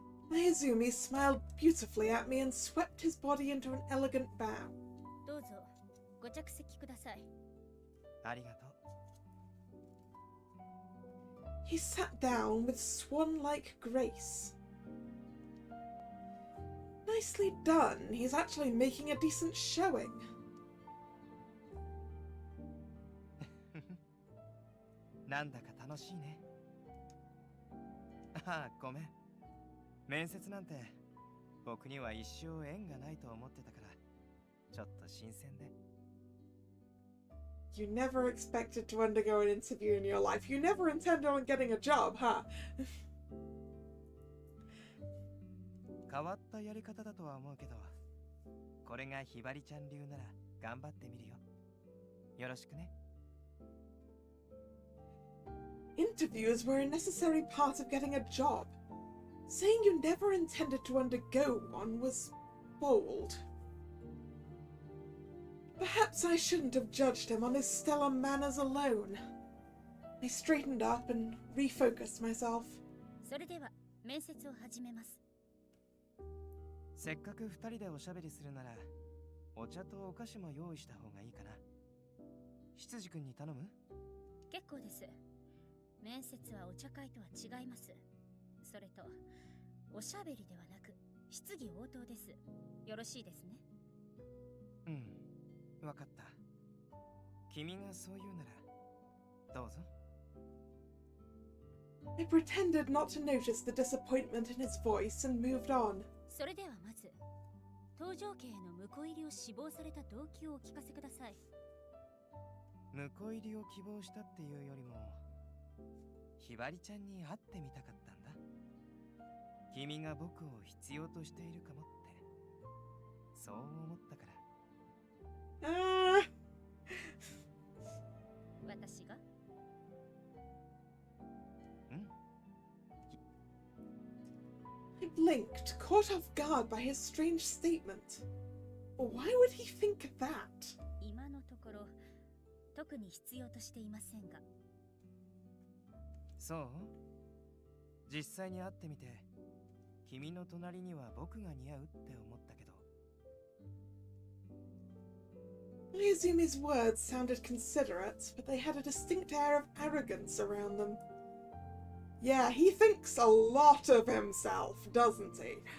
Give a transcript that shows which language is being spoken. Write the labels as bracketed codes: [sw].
[en] Mayazumi smiled beautifully at me and swept his body into an elegant bow. [ja] どうぞご着席ください。ありがとう。 [en] He sat down with swan-like grace. Nicely done. He's actually making a decent showing. [ja] なんだか楽しいね。ああ、ごめん。面接なんて僕には一生縁がないと思ってたから、ちょっと新鮮で。 [en] You never expected to undergo an interview in your life. You never intended on getting a job, huh? [ja] 変わったやり方だとは思うけど、これがひばりちゃん流なら頑張ってみるよ。よろしくね。 [en] Interviews were a necessary part of getting a job. Saying you never intended to undergo one was bold. Perhaps I shouldn't have judged him on his stellar manners alone. I straightened up and refocused myself. [ja] それでは面接を始めます。せっかく二人でおしゃべりするなら、お茶とお菓子も用意した方がいいかな。執事君に頼む？結構です。面接はお茶会とは違います。それと、おしゃべりではなく、質疑応答です。よろしいですね。うん、わかった。君がそう言うなら、どうぞ。 [en] I pretended not to notice the disappointment in his voice and moved on. [ja] それではまず、搭乗系への婿入りを志望された動機をお聞かせください。婿入りを希望したっていうよりも、ひばりちゃんに会ってみたかったんだ。君が僕を必要としているかもって、そう思ったから。私が？ [en] I blinked, caught off guard by his strange statement. Why would he think that? [ja] 今のところ、特に必要としていませんが。そう？実際に会ってみて、君の隣には僕が似合うって思ったけど。 [en] Mizumi's words sounded considerate, but they had a distinct air of arrogance around them. Yeah, he thinks a lot of himself, doesn't he?